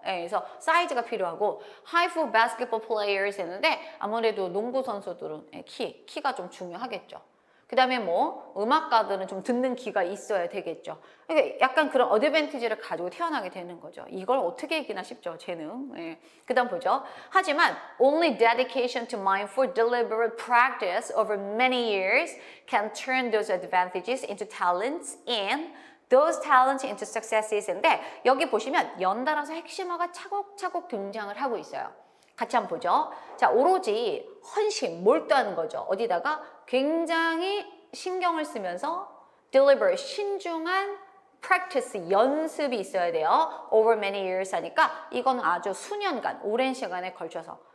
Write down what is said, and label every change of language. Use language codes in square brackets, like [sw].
[ko] 예, 그래서 사이즈가 필요하고 [en] high for basketball players [ko] 했는데 아무래도 농구 선수들은 키가 좀 중요하겠죠. 그 다음에 뭐 음악가들은 좀 듣는 귀가 있어야 되겠죠. 그러니까 약간 그런 어드밴티지를 가지고 태어나게 되는 거죠. 이걸 어떻게 이기나 싶죠, 재능. 예. 그 다음 보죠. [en] 하지만 only dedication to mindful deliberate practice over many years can turn those advantages into talents and those talents into successes인데 [ko] 여기 보시면 연달아서 핵심어가 차곡차곡 등장을 하고 있어요. 같이 한번 보죠. 자, 오로지 헌신, 몰두하는 거죠. 어디다가 굉장히 신경을 쓰면서 deliberate, 신중한 practice, 연습이 있어야 돼요. [en] over many years [ko] 하니까 이건 아주 수년간, 오랜 시간에 걸쳐서.